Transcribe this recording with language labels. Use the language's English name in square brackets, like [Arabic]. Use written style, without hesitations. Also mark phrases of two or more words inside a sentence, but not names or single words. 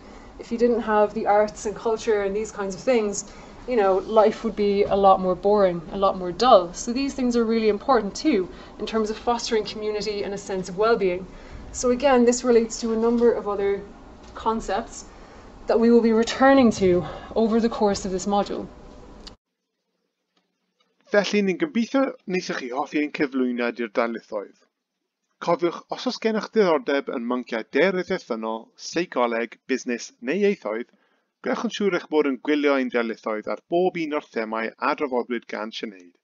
[English] If you didn't have the arts and culture and these kinds of things, life would be a lot more boring, a lot more dull. So these things are really important too, in terms of fostering community and a sense of well-being. So again, this relates to a number of other concepts that we will be returning to over the course of this module. [Welsh] Felly ni'n gobeithio wnaethoch chi hoffi ein cyflwyniad i'r darlithoedd. Cofiwch, os oes gennych diddordeb yn mynciau daearyddiaethynol, seicoleg, busnes neu ieithoedd, gwneud yn siŵr eich bod yn gwylio ein darlithoedd ar bob un o'r themau a drafodwyd gan Sinead.